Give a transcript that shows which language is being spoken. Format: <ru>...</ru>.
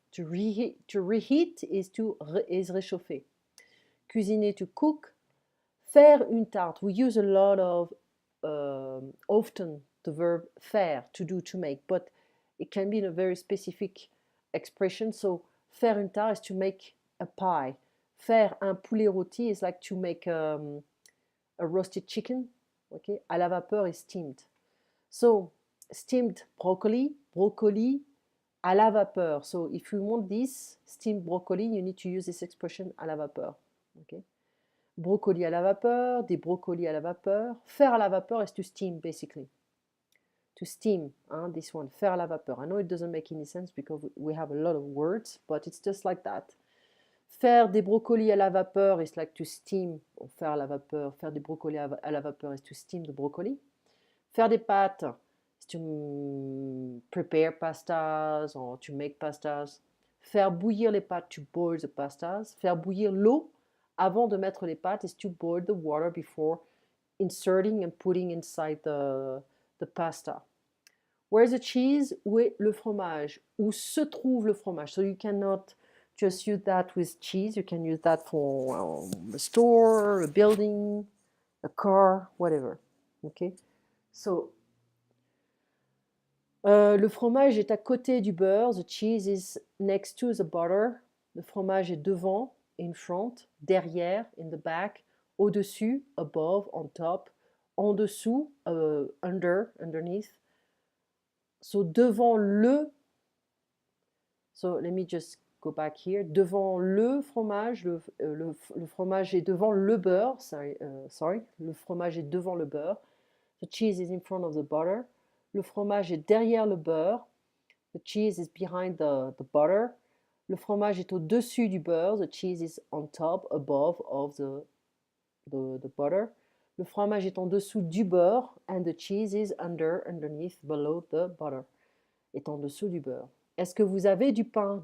<en>To reheat is réchauffer. Cuisiner, to cook.</en> <fr>Faire une tarte.</fr> <en>We use a lot of often the verb faire, to do, to make, but it can be in a very specific expression. So faire une tarte is to make a pie.</en> <fr>Faire un poulet rôti</fr> <en>is like to make a roasted chicken. Okay, à la vapeur is steamed. So steamed broccoli, broccoli à la vapeur. So if you want this steamed broccoli, you need to use this expression à la vapeur. Okay.</en> <fr>Brocoli à la vapeur, des brocolis à la vapeur. Faire à la vapeur is to steam, basically.</fr> <en>To steam, this one, faire à la vapeur. I know it doesn't make any sense because we have a lot of words, but it's just like that.</en> <fr>Faire des brocolis à la vapeur</fr> <en>is like to steam, or</en> <fr>faire à la vapeur. Faire des brocolis à la vapeur</fr> <en>is to steam the broccoli.</en> <fr>Faire des pâtes</fr> <en>is to prepare pastas or to make pastas.</en> <fr>Faire bouillir les pâtes,</fr> <en>to boil the pastas.</en> <fr>Faire bouillir l'eau avant de mettre les pâtes</fr> <en>is to boil the water before inserting and putting inside the pasta. Where's the cheese?</en> <fr>Où est le fromage? Où se trouve le fromage?</fr> <en>So you cannot just use that with cheese. You can use that for a store, a building, a car, whatever. Okay?</en> <fr>So, le fromage est à côté du beurre.</fr> <en>The cheese is next to the butter.</en> <fr>Le fromage est devant, in front, derrière, in the back, au-dessus, above, on top, en dessous, underneath.</fr> <en>So, devant le, so let me just go back here.</en> <fr>Devant le fromage, le fromage est devant le beurre. Sorry, le fromage est devant le beurre.</fr> <en>The cheese is in front of the butter.</en> <fr>Le fromage est derrière le beurre.</fr> <en>The cheese is behind the butter.</en> <fr>Le fromage est au-dessus du beurre.</fr> <en>The cheese is on top, above of the butter.</en> <fr>Le fromage est en dessous du beurre.</fr> <en>And the cheese is underneath, below the butter.</en> <fr>Est en dessous du beurre. Est-ce que vous avez du pain?</fr>